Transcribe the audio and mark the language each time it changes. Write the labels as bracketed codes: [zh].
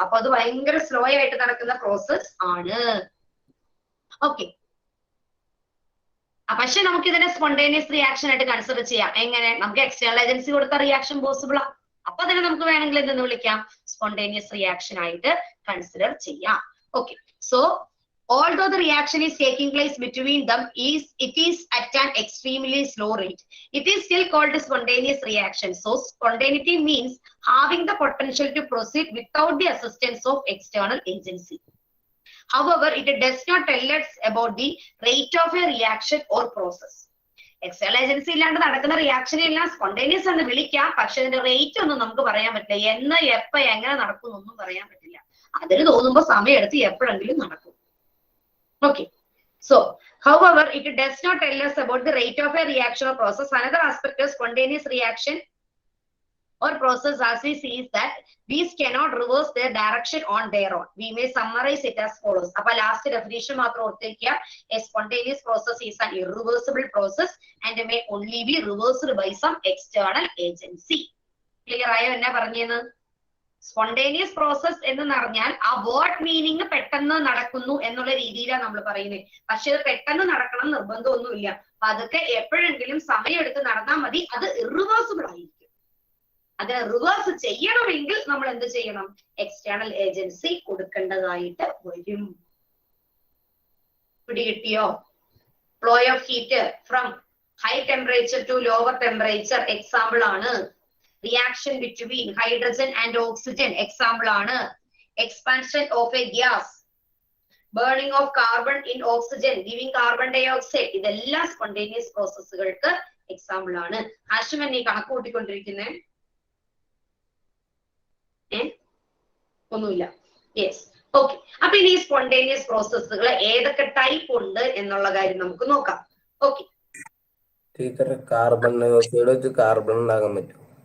[ml] അപ്പൊ അത് ഭയങ്കര സ്ലോ ആയിട്ട് നടക്കുന്ന പ്രോസസ് ആണ്. ഓക്കെ, പക്ഷെ നമുക്ക് ഇതിനെ സ്പോണ്ടേനിയസ് റിയാക്ഷൻ ആയിട്ട് കൺസിഡർ ചെയ്യാം. എങ്ങനെ? നമുക്ക് എക്സ്റ്റേണൽ ഏജൻസി കൊടുത്ത റിയാക്ഷൻ പോസിബിൾ ആ. അപ്പൊ അതിനെ നമുക്ക് വേണമെങ്കിൽ എന്തെന്ന് വിളിക്കാം? സ്പോണ്ടേനിയസ് റിയാക്ഷൻ ആയിട്ട് കൺസിഡർ ചെയ്യാം. [en] Okay, so although the reaction is taking place between them, it is at an extremely slow rate. It is still called a spontaneous reaction. So spontaneity means having the potential to proceed without the assistance of external agency. However, it does not tell us about the rate of a reaction or process. [ml] External agency ഇല്ലാണ്ട് നടക്കുന്ന reaction എല്ലാം spontaneous എന്ന് വിളിക്കാം. പക്ഷെ അതിന്റെ rate ഒന്നും നമുക്ക് പറയാൻ പറ്റില്ല. എന്ന് എപ്പ എങ്ങനെ നടക്കും എന്നൊന്നും പറയാൻ പറ്റില്ല. അതിന് തോന്നുമ്പോ സമയം എടുത്ത് എപ്പോഴെങ്കിലും നടക്കും. [en] Okay, so however, it does not tell us about the rate of a reaction or process. Another aspect of spontaneous reaction or process as we see is that these cannot reverse their direction on their own. We may summarize it as follows. [ml] Appa last definition matram orthikya: [en] a spontaneous process is an irreversible process and may only be reversed by some external agency. [ml] Clear ayo enna parneyenu? Spontaneous process എന്ന് പറഞ്ഞാൽ ആ word meaning പെട്ടെന്ന് നടക്കുന്നു എന്നുള്ള രീതിയിലാണ് നമ്മൾ പറയുന്നത്. പക്ഷെ അത് പെട്ടെന്ന് നടക്കണം നിർബന്ധമൊന്നുമില്ല. അതൊക്കെ എപ്പോഴെങ്കിലും സമയമെടുത്ത് നടന്നാൽ മതി. അത് ഇറിവേഴ്സിബിൾ ആയിരിക്കും. അത് റിവേഴ്സ് ചെയ്യണമെങ്കിൽ നമ്മൾ എന്ത് ചെയ്യണം? എക്സ്റ്റേണൽ ഏജൻസി കൊടുക്കേണ്ടതായിട്ട് വരും. പിടികിട്ടിയോ? [en] Flow of heat from high temperature to lower temperature example ആണ്. Reaction between hydrogen and oxygen example ആണ്. Expansion of a gas, burning of carbon in oxygen giving carbon dioxide, [ml] ഇതെല്ലാം spontaneous പ്രോസസ്സുകൾക്ക് example ആണ്. ഹാഷിം എന്നെ കണക്ക് കൂട്ടിക്കൊണ്ടിരിക്കുന്നേ? ഒന്നുമില്ല. Yes, okay. അപ്പൊ ഇനി spontaneous പ്രോസസ്സുകൾ ഏതൊക്കെ ടൈപ്പ് ഉണ്ട് എന്നുള്ള കാര്യം നമുക്ക് നോക്കാം. ഓക്കെ, കാർബൺ ഡയോക്സൈഡ് വെച്ച് കാർബൺ ഉണ്ടാക്കാൻ പറ്റും.